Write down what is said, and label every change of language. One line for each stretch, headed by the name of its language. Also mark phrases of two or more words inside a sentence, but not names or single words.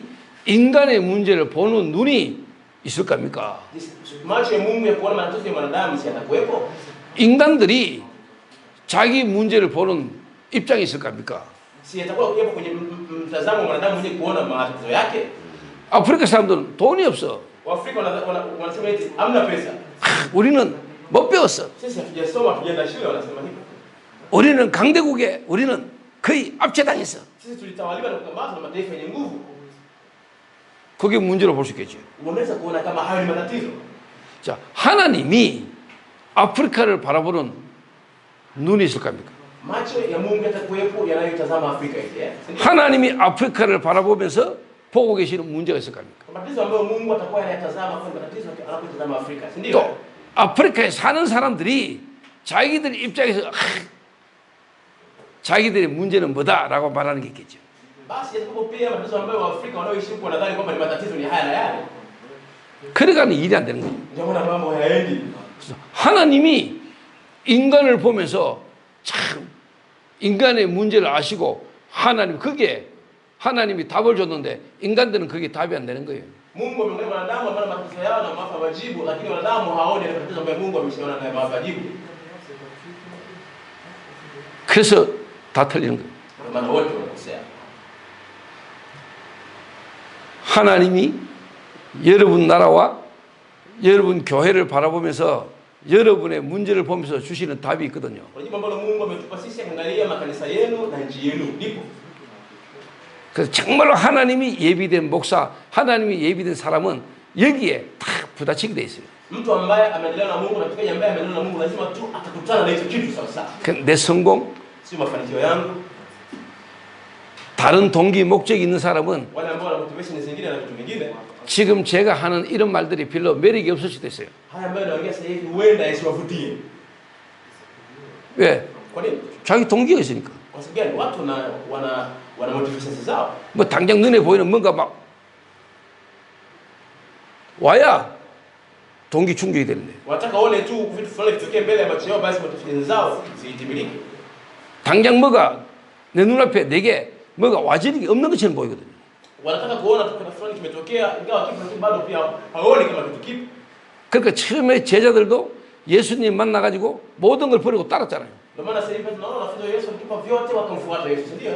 Korean: 하나님이 인간의 문제를 보는 눈이 있을 겁니까?
Swahili: Macho ya Mungu ya kuona matatizo ya mwanadamu si yatakuwepo?
Korean: 인간들이 자기 문제를 보는 입장이 있을 겁니까?
Swahili: Si yatakuwa kuwepo kwenye mtazamo wa mwanadamu mwenye kuona matatizo yake?
Korean: 아프리카 사람들은 돈이 없어.
Swahili: Waafrika wanasema eti hamna pesa.
Korean: 우리는 못 배웠어.
Swahili: Sisi hatujasoma, hatujaenda shule, wanasema hivyo.
Korean: 우리는 강대국에 우리는 거의 압제당했어.
Swahili: Sisi tulitawaliwa na kukamatwa na mataifa yenye nguvu.
Korean: 그게 문제로 볼 수 있겠죠.
Swahili: Unaweza kuona kama hayo ni matatizo.
Korean: 자, 하나님이 아프리카를 바라보는 눈이 있을 겁니까?
Swahili: Macho ya Mungu yatakuwepo yanayotazama Afrika hivi, eh?
Korean: 하나님이 아프리카를 바라보면서 보고 계시는 문제가 있을 겁니까?
Swahili: Matatizo ambayo Mungu atakuwa anayatazama kwa matatizo anapotazama Afrika, si ndio?
Korean: 또 아프리카에 사는 사람들이 자기들 입장에서 자기들의 문제는 뭐다라고 말하는 게 있겠죠.
Swahili: Basi yatakuwa pia matatizo ambayo Waafrika wanaoishi huko wanadhani kwamba ni matatizo ni haya na yale.
Korean: 그래가는 일이 안 되는 거예요.
Swahili: Ndio maana mambo hayaendi.
Korean: 그래서 하나님이 인간을 보면서 참 인간의 문제를 아시고 하나님 그게 하나님이 답을 줬는데 인간들은 그게 답이 안 되는 거예요.
Swahili: Mungu ameangalia wanadamu ambao matatizo yao na mapa majibu, lakini wanadamu hawaoni ile matatizo ambayo Mungu ameshaona na mapa majibu.
Korean: 그래서 다 틀리는 거예요.
Swahili: Kwa maana wote wanakosea.
Korean: 하나님이 여러분 나라와 여러분 교회를 바라보면서 여러분의 문제를 보면서 주시는 답이 있거든요.
Swahili: Kwa jibu ambalo Mungu ametupa sisi kuangalia makanisa yenu na nchi yenu lipo.
Korean: 그래서 정말로 하나님이 예비된 목사, 하나님이 예비된 사람은 여기에 다 부딪히게 돼 있어요.
Swahili: Mtu ambaye ameendelewa na Mungu na mchungaji ambaye ameendelewa na Mungu lazima tu atakutana na hicho kitu sawa sawa.
Korean: 내 성공,
Swahili: Sio mafanikio yangu.
Korean: 다른 동기 목적이 있는 사람은
Swahili: Wale ambao wana motivation zingine na vitu vingine.
Korean: 지금 제가 하는 이런 말들이 별로 매력이 없을 수도 있어요.
Swahili: Haya ambayo naongea sasa hivi huenda yasiwavutie.
Korean: 왜?
Swahili: Kwa nini?
Korean: 자기 동기가 있으니까.
Swahili: Kwa sababu gani? Watu wana motivation zao.
Korean: 뭐 당장 눈에 보이는 뭔가 막 와야 동기 충족이 되는데
Swahili: Wanataka waone tu vitu fulani vitokee mbele ya macho yao basi motivation zao zitimilike.
Korean: 당장 뭐가 내 눈앞에 내게 뭐가 와지는 게 없는 것처럼 보이거든요.
Swahili: Wanataka kuona tu kitu fulani kimetokea ingawa kitu lakini bado pia hawaoni kama kitu kipi.
Korean: 그러니까 처음에 제자들도 예수님 만나가지고 모든 걸 버리고 따랐잖아요.
Swahili: Ndio maana sasa hivi tunaona wanafunzi wa Yesu walitupa vyote wakamfuata Yesu, ndio?